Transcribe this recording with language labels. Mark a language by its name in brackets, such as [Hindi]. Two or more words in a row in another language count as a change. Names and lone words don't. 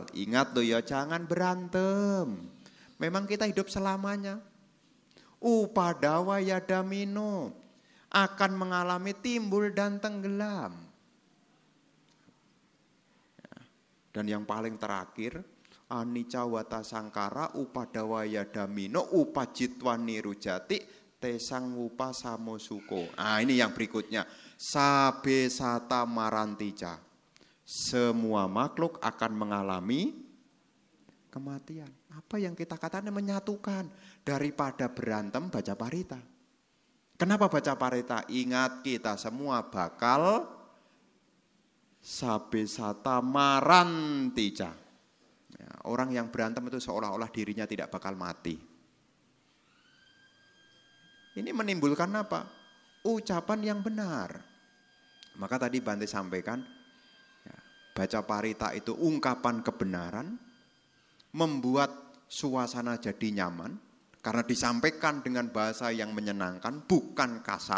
[Indonesian] Ingat loh ya, jangan berantem. Memang kita hidup selamanya. [Pali] Upadawa yadamino. [Indonesian] Akan mengalami timbul dan tenggelam. Dan yang paling terakhir, [Pali] anicca wata sangkara upadawa yadamino upajitwa nirujati tesang wupa samosuko. [Indonesian] Nah ini yang berikutnya. [Pali] Sabe sata marantica. [Indonesian] Semua makhluk akan mengalami kematian. Apa yang kita katakan menyatukan. Daripada berantem baca parita. Kenapa baca parita? Ingat kita semua bakal [Pali] sabe sata marantica. [Indonesian] Ya, orang yang berantem itu seolah-olah dirinya tidak bakal mati. Ini menimbulkan apa? Ucapan yang benar. Maka tadi Bante sampaikan, ya, baca parita itu ungkapan kebenaran, membuat suasana jadi nyaman, karena disampaikan dengan bahasa yang menyenangkan, bukan kasar.